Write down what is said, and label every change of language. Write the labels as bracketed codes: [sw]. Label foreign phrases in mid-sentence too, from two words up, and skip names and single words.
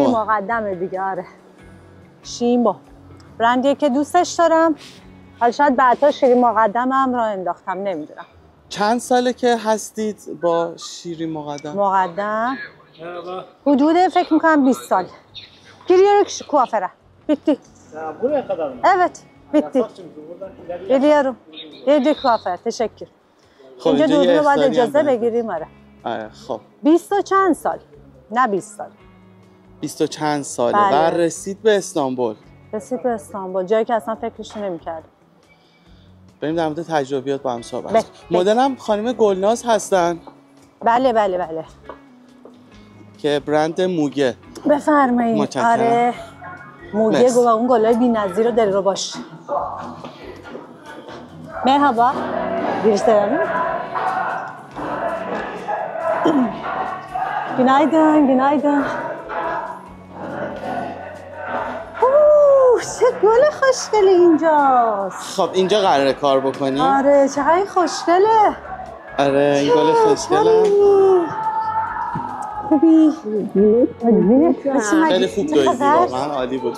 [fa] شیرین مقدمه دیگه. آره شیمو برندیه که دوستش دارم. حالا شاید بعدا شیرین مقدمم را انداختم نمیدونم. چند ساله که هستید با شیرین مقدم؟ حدود فکر میکنم 20 سال. [tr] Giriyorum kuaföre. Bitti. Buraya kadar mı? Evet, bitti. Geliyorum. Yedi kuaför. Teşekkür. [fa] خب اینجا اینجا یه دوربین رو باید اختاری هم اجازه داریم. بگیریم. آره. آره خب 20 و چند سال؟ نه 20 سال. 20 و چند ساله. بله. و رسید به استانبول. رسید به استانبول، جایی که اصلا فکرش نمی‌کردم. بریم در مورد تجربیات با هم صحبت بله. کنیم. مدلم خانم گلناز هستن بله بله بله. که برند موگه. بفرمایید. متشکرم. آره. موگه مرسی. و اون گلای بی‌نظیر و دلرباش. [tr] Merhaba. Birisi mi? Günaydın, günaydın. [fa] چه گل خوشگلی اینجاست. خب اینجا قراره کار بکنیم. آره چقدر خوشگله. آره این گل خوشگله. خوبی. خیلی خوب دویدی واقعا عالی بود.